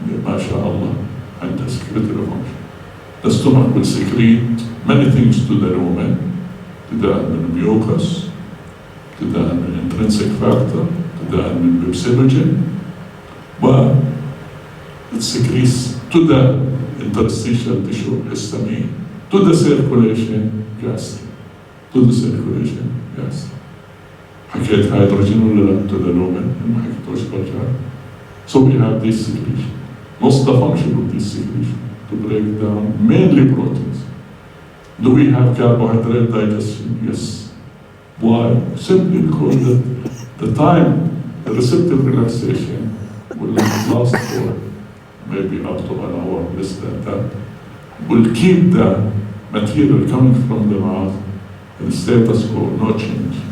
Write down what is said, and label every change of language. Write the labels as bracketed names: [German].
[English] MashaAllah, and the secretory function. The stomach will secrete many things to the lumen, to the mucus, to the intrinsic factor, to the physiology, but it secretes to the interstitial tissue, histamine, to the circulation gas, to the circulation gas. [Arabic] حكيت hydrogen ولا لا [English] to the lumen؟ [Arabic] ما حكيتوش برجع. [English] So we have this secretion. What's the function of this secretion? To break down mainly proteins. Do we have carbohydrate digestion? Yes. Why? Simply because the time, the receptive relaxation will last for maybe up to an hour, less than that, will keep the material coming from the mouth in status quo, no change.